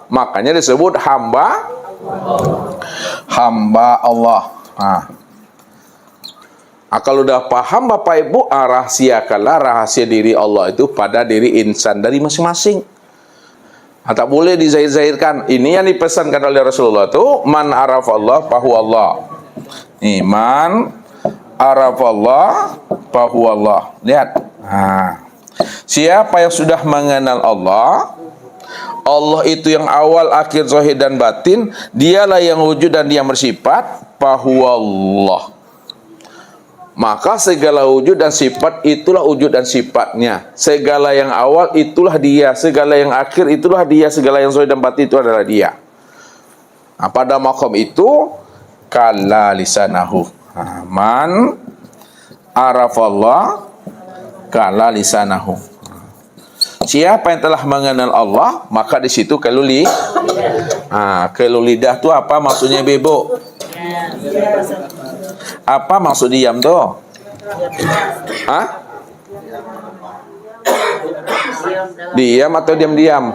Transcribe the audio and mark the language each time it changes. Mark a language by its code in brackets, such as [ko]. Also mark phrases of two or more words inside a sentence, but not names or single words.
[id] Makanya disebut hamba Allah. Kalau udah paham Bapak Ibu, rahasiakanlah rahasia diri Allah itu pada diri insan dari masing-masing. Tak boleh dizahir-zahirkan. Ini yang dipesankan oleh Rasulullah itu, [ar] من عرف الله فهو الله. من عرف الله فهو الله. [id] Lihat. Siapa yang sudah mengenal Allah, Allah itu yang awal, akhir, zahir dan batin, dialah yang wujud dan dia bersifat, fahuwallah. Maka segala wujud dan sifat itulah wujud dan sifatnya. Segala yang awal itulah dia, segala yang akhir itulah dia, segala yang zahir dan batin itu adalah dia. Pada maqam itu [ar] كل لسانه. من عرف الله كل لسانه. [id] Siapa yang telah mengenal Allah, maka di situ kalau lidah itu apa maksudnya, Bebo? Apa maksud diam tuh? Diam atau diam-diam?